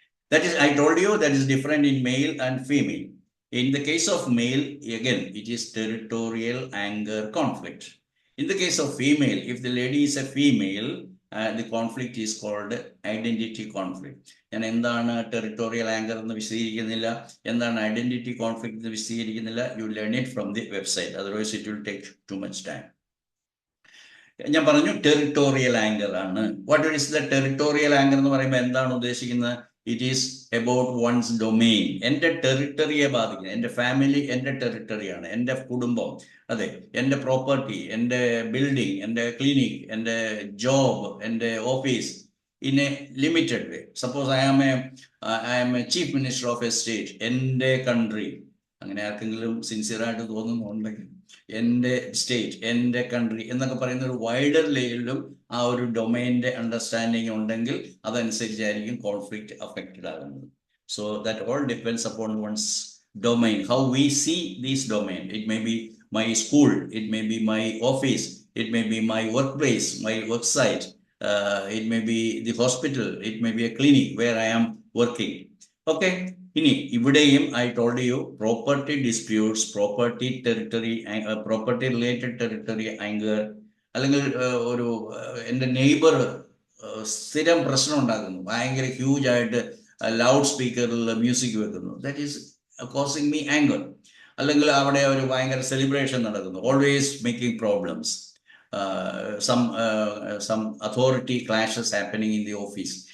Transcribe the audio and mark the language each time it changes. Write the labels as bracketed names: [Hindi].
[English] That is, I told you, that is different in male and female. In the case of male, again, it is territorial anger conflict. In the case of female, if the lady is a female, the conflict is called identity conflict. [Malayalam] ഞാൻ എന്താണ് territorial anchor എന്ന് വിശദീകരിക്കുന്നില്ല, എന്താണ് identity conflict എന്ന് വിശദീകരിക്കുന്നില്ല. [English] You learn it from the website, otherwise it will take too much time. [Malayalam] ഞാൻ പറഞ്ഞു territorial anchor ആണ്. [English] what is the territorial anchor [Malayalam] എന്ന് പറയുമ്പോൾ എന്താണ് ഉദ്ദേശിക്കുന്നത്? [English] It is about one's domain. [Malayalam] എൻ്റെ ടെറിട്ടറിയെ ബാധിക്കുന്നത്, എൻ്റെ ഫാമിലി എൻ്റെ ടെറിട്ടറിയാണ്, എൻ്റെ കുടുംബം, അതെ, എൻ്റെ പ്രോപ്പർട്ടി, എൻ്റെ ബിൽഡിംഗ്, എൻ്റെ ക്ലിനിക്, എൻ്റെ ജോബ്, എൻ്റെ office, [English] in a limited way. Suppose I am a chief minister of a state, [Malayalam] എൻ്റെ കൺട്രി. അങ്ങനെ ആർക്കെങ്കിലും സിൻസിയറായിട്ട് തോന്നുന്നുണ്ടെങ്കിൽ എൻ്റെ സ്റ്റേറ്റ്, എൻ്റെ കൺട്രി എന്നൊക്കെ പറയുന്ന ഒരു വൈഡർ ലെവലിലും ആ ഒരു ഡൊമൈൻ്റെ അണ്ടർസ്റ്റാൻഡിങ് ഉണ്ടെങ്കിൽ അതനുസരിച്ചായിരിക്കും കോൺഫ്ലിക്റ്റ് അഫക്റ്റഡ് ആകുന്നത്. [English] So that all depends upon one's domain, how we see these domain. It may be my school, it may be my office, it may be my work place, my work site, it may be the hospital, it may be a clinic where I am working. [Malayalam] Okay, ഇനി ഇവിടെയും [English] I told you property disputes, property territory, property related territory anger, [Malayalam] അല്ലെങ്കിൽ ഒരു എൻ്റെ neighbour സ്ഥിരം പ്രശ്നം ഉണ്ടാക്കുന്നു, ഭയങ്കര huge ആയിട്ട് ലൗഡ് സ്പീക്കറിൽ മ്യൂസിക് വെക്കുന്നു, [English] That is causing me anchor. [Malayalam] അല്ലെങ്കിൽ അവിടെ ഒരു ഭയങ്കര സെലിബ്രേഷൻ നടക്കുന്നു, [English] Always making problems. Some authority clashes happening in the office.